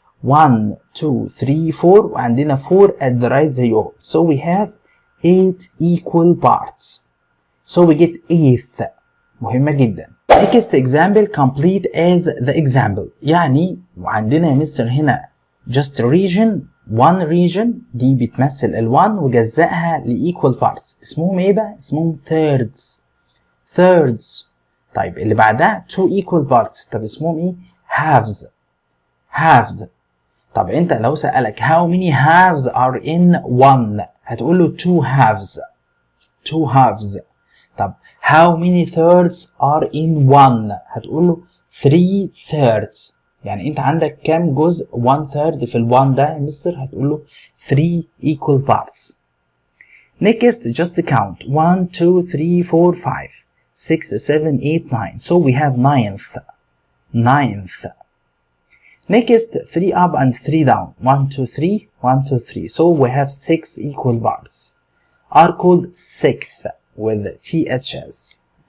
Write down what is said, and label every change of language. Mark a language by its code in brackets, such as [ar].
[en] 1 2 3 4 [ar] وعندنا [en] 4 at the right [ar] زيهم [en] so we have 8 equal parts so we get 8th. [ar] مهمة جدا. [en] next example complete as the example. [ar] يعني وعندنا يا مستر هنا [en] just region 1 region [ar] دي بتمثل ال1 وجزأها ل equal parts اسمهم ايه بقى؟ اسمهم thirds. طيب اللي بعدها [en] 2 equal parts [ar] طب اسمهم ايه؟ halves. طب انت لو سألك [en] how many halves are in one [ar] هتقول له [en] 2 halves. طب how many thirds are in one [ar] هتقول له [en] 3/3. [ar] يعني انت عندك كام جزء 1/3 في ال1 ده يا مستر؟ هتقول له [en] 3 equal parts. next just count 1 2 3 4 5 6 7 8 9 so we have 9th. next 3 up and 3 down 1 2 3 1 2 3 so we have 6 equal parts are called 6th with THS.